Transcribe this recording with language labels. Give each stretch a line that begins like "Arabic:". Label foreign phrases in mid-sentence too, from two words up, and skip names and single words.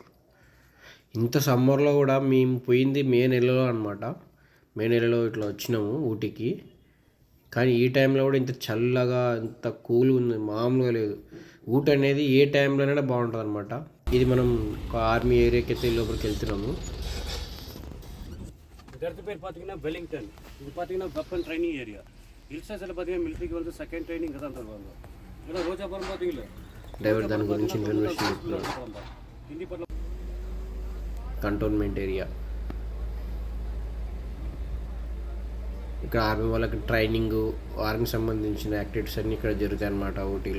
Telugu: ఇంత సమ్మర్లో కూడా మేము పోయింది మే నెలలో అనమాట. మే నెలలో ఇట్లా వచ్చినాము ఊటీకి. కానీ ఈ టైంలో కూడా ఇంత చల్లగా ఇంత కూల్ ఉంది, మామూలుగా లేదు. ఊటీ అనేది ఏ టైంలోనైనా బాగుంటుంది అనమాట. ఇది మనం ఒక ఆర్మీ ఏరియాకి అయితే లోపలికి వెళ్తున్నాము.
Tamil: இடத்து பேர் பார்த்தீங்கன்னா வெலிங்டன். இது பார்த்தீங்கன்னா
English: weapon training area.
Telugu: డ్రైవర్ దాని గురించి
English: information cantonment area.
Telugu: ఇక్కడ ఆర్మీ వాళ్ళకి ట్రైనింగ్, ఆర్మీకి సంబంధించిన యాక్టివిటీస్ అన్నీ ఇక్కడ జరుగుతాయి అన్నమాట ఊటీలో.